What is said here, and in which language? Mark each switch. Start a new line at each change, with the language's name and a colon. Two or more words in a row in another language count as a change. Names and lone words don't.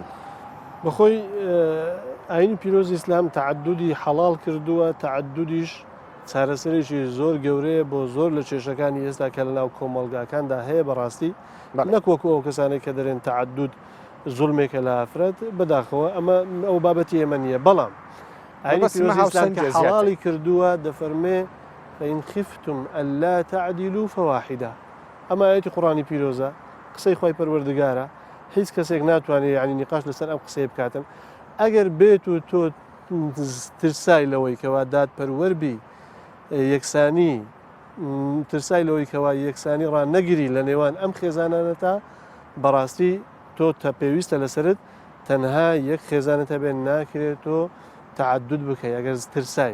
Central Kurdish: بەخۆی ئاینی پیرۆزی ئیسلام تەعەدودی حەڵاڵ کردووە، تەعەدودیش چارەسەرێکی زۆر گەورەیە بۆ زۆر لە کێشەکانی ئێستا کە لە ناو کۆمەڵگاکاندا هەیە بەڕاستی نەک وەکو ئەو کەسانێک کە دەرێن تەعەدود زوڵمێکە لە ئافرەت بەداخەوە ئەمە ئەو بابەتی ئێمە نییە. بەڵام ئاینی پیرۆزی ئیسلام کە حەڵاڵی کردووە دەفەرمێ
Arabic: فإن خفتم ألا تعدلوا فواحدة.
Central Kurdish: ئەمە ئاەتی قوڕانی پیرۆزە قسەی خۆی پەروەردگارە، هیچ کەسێک ناتوانێت ینی نیقاش لەسەر ئەم قسەی بکاتن. ئەگەر بێت و تۆ ترسای لەوەی کەوا دادپەروەربی یەکسانی ترسای لەوەی کەوا یەکسانی ڕان نەگیری لە نێوان ئەم خێزانانەتا بەڕاستی تۆ تا پێویستە لەسرت تەنها یەک خێزانەتە بێن ناکرێت تۆ تەعەدود بکەی ئەگەر ترسای.